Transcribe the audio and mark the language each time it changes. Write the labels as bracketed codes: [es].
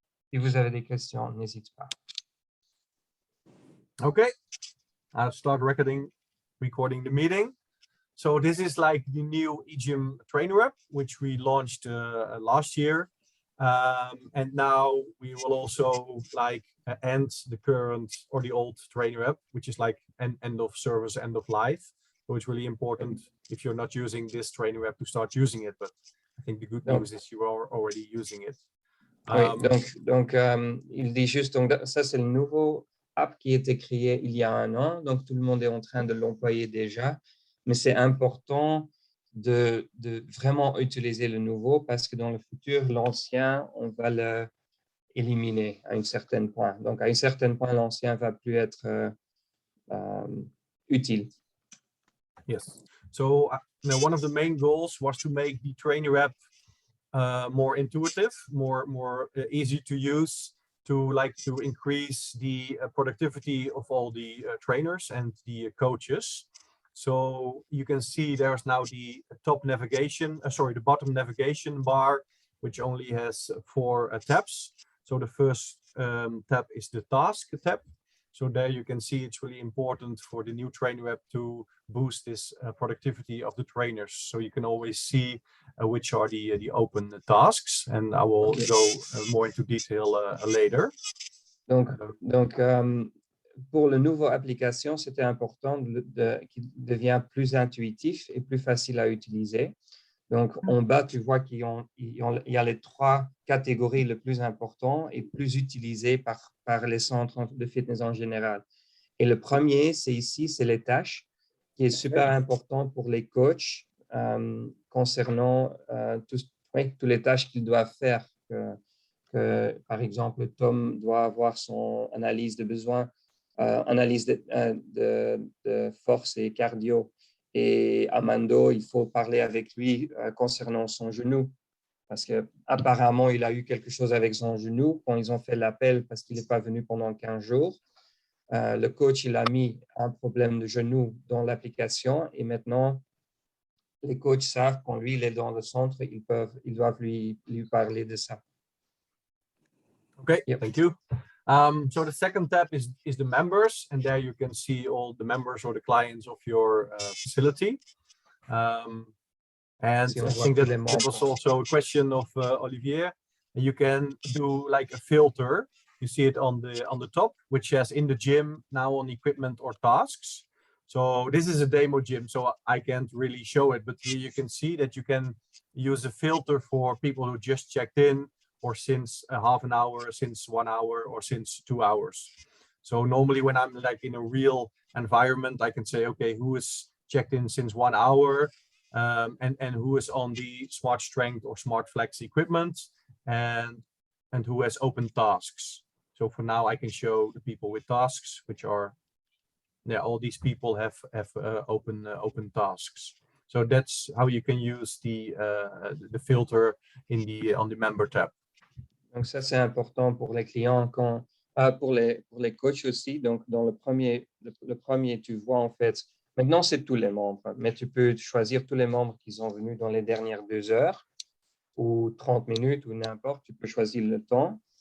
[fr] Si vous avez des questions, n'hésitez pas. [en] Okay, I'll start recording the meeting. So this is like the new EGYM Trainer app, which we launched last year. And now we will also like end the current or the old trainer app, which is like an end of service, end of life. So it's really important if you're not using this trainer app to start using it. But I think the good news is you are already using it. [fr] Oui, donc il dit juste, donc ça c'est le nouveau app qui a été créé il y a 1 an, donc tout le monde est en train de l'employer déjà, mais c'est important de vraiment utiliser le nouveau parce que dans le futur, l'ancien, on va l'éliminer à un certain point. Donc à un certain point, l'ancien va plus être utile. [en] Yes, so one of the main goals was to make the trainer app more intuitive, more easy to use, to increase the productivity of all the trainers and the coaches. So you can see there's now the top navigation, the bottom navigation bar, which only has 4 tabs. So the first tab is the task tab. So there you can see it's really important for the new trainer app to boost this productivity of the trainers. So you can always see which are the open tasks, and I will go more into detail later. [fr] Donc pour le nouveau application, c'était important qu'il devienne plus intuitif et plus facile à utiliser. Donc, en bas, tu vois qu'il y a les 3 catégories les plus importantes et plus utilisées par les centres de fitness en général. Et le premier, c'est ici, c'est les tâches, qui est super important pour les coachs concernant toutes les tâches qu'ils doivent faire. Par exemple, Tom doit avoir son analyse de besoin, analyse de force et cardio. Et Amando, il faut parler avec lui concernant son genou parce qu'apparemment, il a eu quelque chose avec son genou quand ils ont fait l'appel parce qu'il n'est pas venu pendant 15 jours. Le coach, il a mis un problème de genou dans l'application et maintenant, les coachs savent quand lui, il est dans le centre, ils doivent lui parler de ça. [en] Okay, thank you. So the second tab is the members, and there you can see all the members or the clients of your facility. And I think that was also a question of Olivier. You can do like a filter. You see it on the top, which says in the gym now on equipment or tasks. So this is a demo gym, so I can't really show it, but here you can see that you can use a filter for people who just checked in, or since half an hour, since 1 hour, or since 2 hours. So normally when I'm like in a real environment, I can say, okay, who is checked in since 1 hour, and who is on the Smart Strength or Smart Flex equipment, and who has open tasks. So for now, I can show the people with tasks, which are, all these people have open tasks. So that's how you can use the filter on the member tab. [fr] Donc ça, c'est important pour les clients, pour les coachs aussi. Donc, dans le premier, tu vois en fait, maintenant, c'est tous les membres, mais tu peux choisir tous les membres qui sont venus dans les dernières 2 heures ou 30 minutes ou n'importe, tu peux choisir le temps.